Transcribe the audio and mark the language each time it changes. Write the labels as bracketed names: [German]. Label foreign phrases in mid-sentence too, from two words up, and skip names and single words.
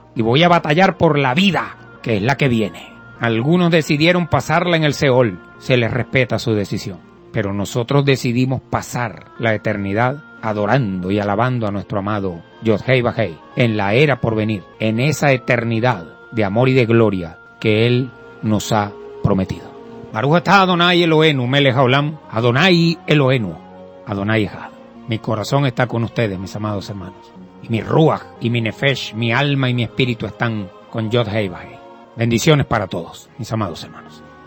[Spanish] Y voy a batallar por la vida, que es la que viene. Algunos decidieron pasarla en el Seol. Se les respeta su decisión. Pero nosotros decidimos pasar la eternidad adorando y alabando a nuestro amado Yod-Heh Vah-Heh en la era por venir, en esa eternidad de amor y de gloria que Él nos ha prometido. [Hebrew] ברוך אתה אדוני אלוהינו מלך העולם, אדוני אלוהינו, אדוני אחד. [Spanish] Mi corazón está con ustedes, mis amados hermanos. Y mi ruach y mi nefesh, mi alma y mi espíritu están con Yod-Heh Vah-Heh. Bendiciones para todos, mis amados hermanos.